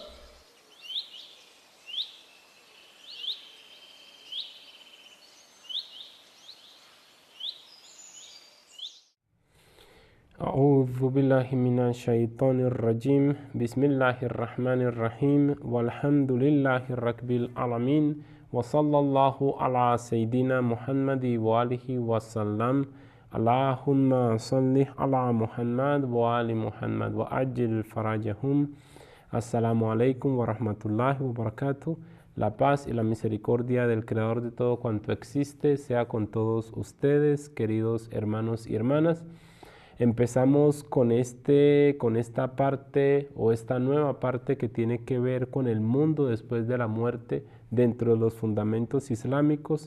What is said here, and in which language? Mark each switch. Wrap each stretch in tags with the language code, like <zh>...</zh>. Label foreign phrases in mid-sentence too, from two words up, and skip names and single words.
<ar>أعوذ بالله من الشيطان الرجيم بسم الله الرحمن الرحيم والحمد لله رب العالمين وصلى الله على سيدنا محمد وآله وسلم اللهم صل على محمد وآل محمد وعجل فرجهم. السلام عليكم ورحمة الله وبركاته.</ar> <es>La paz y la misericordia del Creador de todo cuanto existe sea con todos ustedes, queridos hermanos y hermanas. Empezamos con esta parte o esta nueva parte que tiene que ver con el mundo después de la muerte dentro de los fundamentos islámicos.</es>